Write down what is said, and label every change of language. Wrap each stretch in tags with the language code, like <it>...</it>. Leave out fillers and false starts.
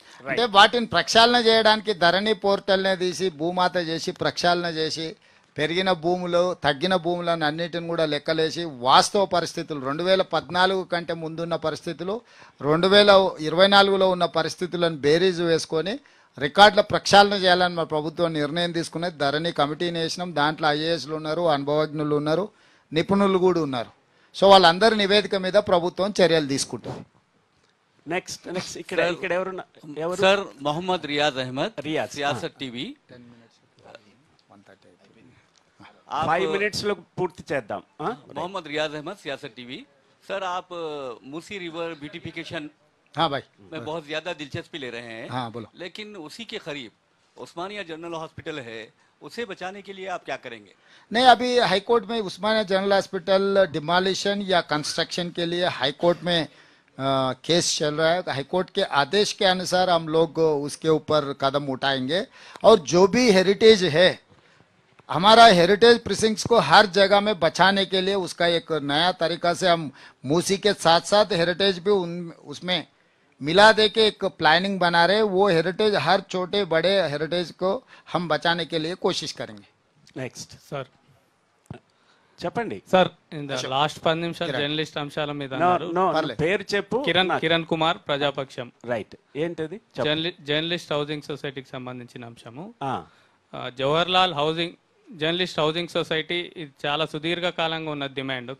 <te>అంటే వాటిని ప్రక్షాళన చేయడానికి ధరణి పోర్టల్నే తీసి భూమాత చేసి ప్రక్షాళన చేసి పెరిగిన భూములు తగ్గిన భూములను అన్నిటిని కూడా లెక్కలేసి వాస్తవ పరిస్థితులు 2014 కంటే ముందున్న పరిస్థితులు 2024లో ఉన్న పరిస్థితులను బేరీజు వేసుకొని రికార్డుల ప్రక్షాళన చేయాలని మా ప్రభుత్వం నిర్ణయం తీసుకునేది. ధరణి కమిటీని వేసినాం. దాంట్లో ఐఏఎస్లు ఉన్నారు, అనుభవజ్ఞులు ఉన్నారు, నిపుణులు కూడా ఉన్నారు. సో వాళ్ళందరి నివేదిక మీద ప్రభుత్వం చర్యలు తీసుకుంటుంది. నెక్స్ట్ ఇక్కడ ఎవరు</te> <hi>सर मोहम्मद रियाज अहमद सियासत टीवी</hi> <te>5 minutes లో పూర్తి చేద్దాం.</te> <hi>मोहम्मद रियाज अहमद सियासत टीवी. सर आप मूसी रिवर ब्यूटिफिकेशन हाँ भाई में बहुत ज्यादा दिलचस्पी ले रहे हैं. हाँ बोलो. लेकिन उसी के करीब उस्मानिया जनरल हॉस्पिटल है, उसे बचाने के लिए आप क्या करेंगे? नहीं, अभी हाईकोर्ट में उस्मानिया जनरल हॉस्पिटल डिमोलिशन या कंस्ट्रक्शन के लिए हाईकोर्ट में केस चल रहा है. हाईकोर्ट के आदेश के अनुसार हम लोग उसके ऊपर कदम उठाएंगे. और जो भी हेरिटेज है, हमारा हेरिटेज प्रिसिंक्ट्स को हर जगह में बचाने के लिए उसका एक नया तरीका से हम मूसी के साथ साथ हेरिटेज भी उसमें मिला दे के एक प्लानिंग बना रहे, वो हेरिटेज हर छोटे बड़े हेरिटेज को हम बचाने के लिए कोशिश करेंगे.</hi> <te>నెక్స్ట్ సార్ చెప్పండి సార్ లాస్ట్ 10 నిమిషాలు జర్నలిస్ట్ అంశాల మీద అన్నారు. పేరు చెప్పు. కిరణ్ కుమార్, ప్రజాపక్షం. రైట్, ఏంటది? జర్నలిస్ట్ హౌసింగ్ సొసైటీకి సంబంధించిన అంశము. జవహర్లాల్ జర్నలిస్ట్ హౌసింగ్ సొసైటీ ఇది చాలా సుదీర్ఘకాలంగా ఉన్న డిమాండ్.</te>